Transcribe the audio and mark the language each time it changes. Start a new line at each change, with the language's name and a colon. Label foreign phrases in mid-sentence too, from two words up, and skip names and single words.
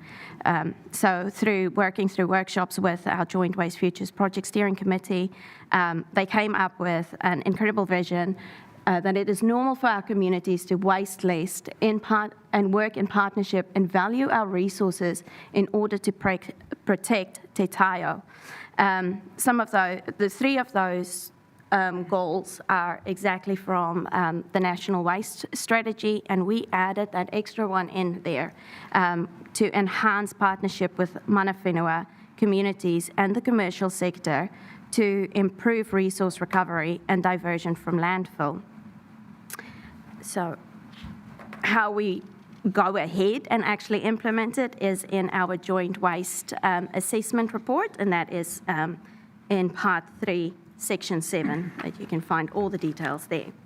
English: So through working through workshops with our Joint Waste Futures Project Steering Committee, they came up with an incredible vision that it is normal for our communities to waste less and work in partnership and value our resources in order to protect
Māori: Te Taio.
English: Some of the 3 of those goals are exactly from the National Waste Strategy, and we added that extra one in there to enhance partnership with
Māori: mana whenua,
English: communities and the commercial sector to improve resource recovery and diversion from landfill. So how we go ahead and actually implement it is in our joint waste assessment report, and that is in Part 3, Section 7, that you can find all the details there.